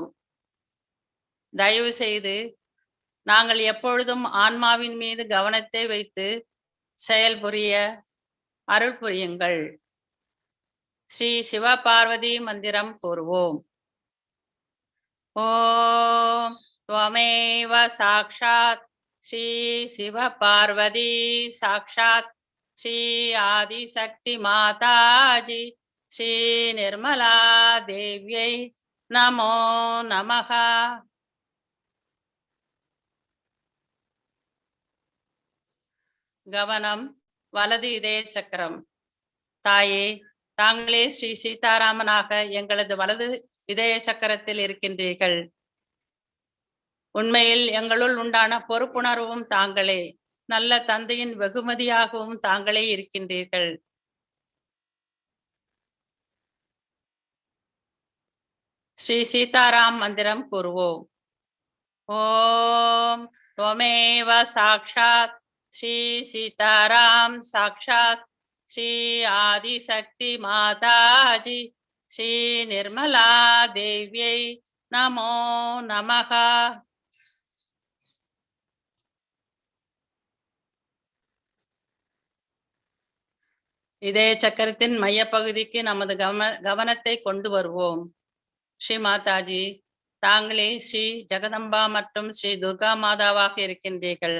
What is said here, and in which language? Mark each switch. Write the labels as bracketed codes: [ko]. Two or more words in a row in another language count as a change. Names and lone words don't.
[ta] தயவு செய்து நாங்கள் எப்பொழுதும் ஆன்மாவின் மீது கவனத்தை வைத்து செயல்புரிய அருள் புரியுங்கள். ஸ்ரீ சிவபார்வதி மந்திரம் கூறுவோம். [sa] ஓம் त्वमेव साक्षात् श्री शिवपार्वती साक्षात् श्री आदिशक्ति माताजी श्री निर्मला देव्यै नमो नमः. [ta] கவனம் வலது இதய சக்கரம். தாயே, தாங்களே ஸ்ரீ சீதாராமனாக எங்களது வலது இதய சக்கரத்தில் இருக்கின்றீர்கள். உண்மையில் எங்களுள் உண்டான பொறுப்புணர்வும் தாங்களே, நல்ல தந்தையின் வெகுமதியாகவும் தாங்களே இருக்கின்றீர்கள். ஸ்ரீ சீதாராம் மந்திரம் கூறுவோம். [sa] ஓம் त्वमेव साक्षात् श्री सीताराम साक्षात् श्री आदिशक्ति माताजी श्री निर्मला देव्यै नमो नमः. [ta] இதய சக்கரத்தின் மையப்பகுதிக்கு நமது கவனத்தை கொண்டு வருவோம். ஸ்ரீ மாதாஜி, தாங்களே ஸ்ரீ ஜெகதம்பா மற்றும் ஸ்ரீ துர்கா மாதாவாக இருக்கின்றீர்கள்.